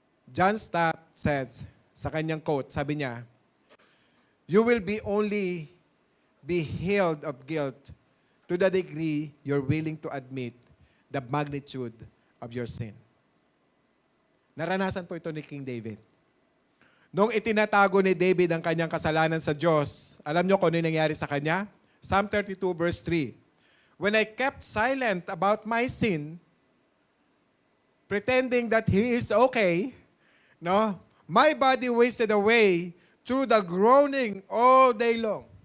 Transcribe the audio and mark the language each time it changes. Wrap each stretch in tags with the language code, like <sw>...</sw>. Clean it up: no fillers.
<en>John Stott says,</en> <tl>sa kanyang quote, sabi niya,</tl> <en>you will only be healed of guilt to the degree you're willing to admit the magnitude of your sin.</en> <tl>Naranasan po ito ni King David. Nung itinatago ni David ang kanyang kasalanan sa Diyos, alam niyo kung ano nangyari sa kanya?</tl> <en>Psalm 32 verse 3. When I kept silent about my sin, pretending that he is okay, no, my body wasted away through the groaning all day long.</en>